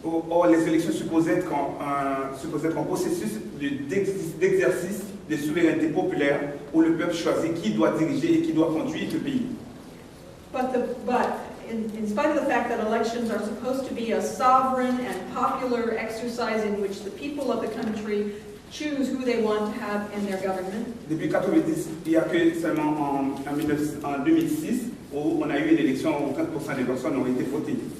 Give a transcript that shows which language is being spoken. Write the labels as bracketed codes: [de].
[fr] Or, les élections supposaient être un processus d'exercice de souveraineté populaire où le peuple choisit qui doit diriger et qui doit conduire le pays. [en] But in spite of the fact that elections are supposed to be a sovereign and popular exercise in which the people of the country choose who they want to have in their government. [fr] Depuis 1990, il n'y a que seulement en 2006 où on a eu une élection où 30% des personnes ont été votées.